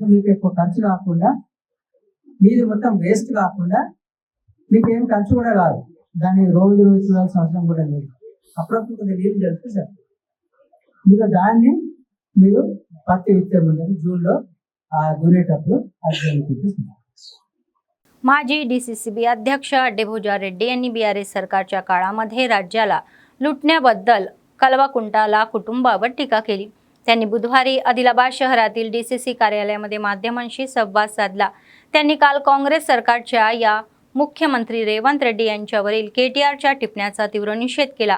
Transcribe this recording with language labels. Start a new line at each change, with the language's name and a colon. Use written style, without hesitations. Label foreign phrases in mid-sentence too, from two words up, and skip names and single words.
Telugu: మీకు ఎక్కువ ఖర్చు కాకుండా, మీది మొత్తం వేస్ట్ కాకుండా, మీకు ఏం ఖర్చు కూడా కాదు, దాన్ని రోజు చూడాల్సిన అవసరం కూడా లేదు। అప్పుడప్పుడు కొద్దిగా నీళ్ళు చల్లితే సరిపోతుంది। మీకు దాన్ని మీరు పత్తి విత్తే ముందు జూన్లో దున్నేటప్పుడు అది
Marathi: माजी डीसीसीबी अध्यक्ष डेभोजा रेड्डी यांनी बीआरएस सरकारच्या काळामध्ये राज्याला लुटण्याबद्दल कल्वकुंटला कुटुंबावर टीका केली। त्यांनी बुधवारी आदिलाबाद शहरातील डीसीसी कार्यालयामध्ये माध्यमांशी संवाद साधला। त्यांनी काल काँग्रेस सरकारच्या या मुख्यमंत्री रेवंत रेड्डी यांच्यावरील केटीआरच्या टिप्पण्याचा तीव्र निषेध केला।